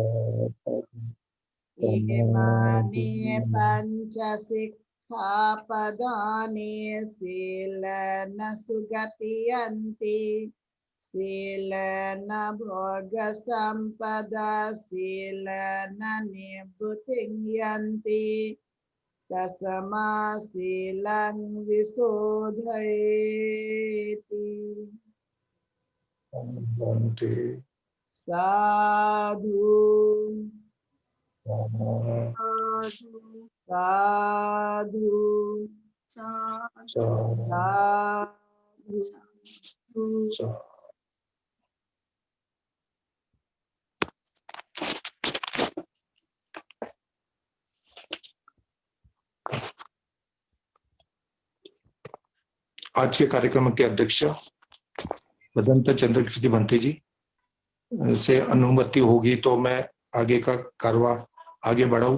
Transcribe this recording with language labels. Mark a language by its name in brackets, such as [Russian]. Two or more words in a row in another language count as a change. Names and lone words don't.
[Pali] इमानि पञ्चशिक्षापदानि शीलेन सुगतियन्ति शीलेन भोगसम्पदा शीलेन निवृत्तिं यन्ति तस्मा शीलं विशोधयेति। Bhante. साधु साधु साधु साधु साधु। साधु। [Hindi] आज के कार्यक्रम के अध्यक्ष बदंत चंद्रकृष्ण भंते जी से अनुमति होगी तो मैं आगे का कारवा आगे बढ़ाऊं।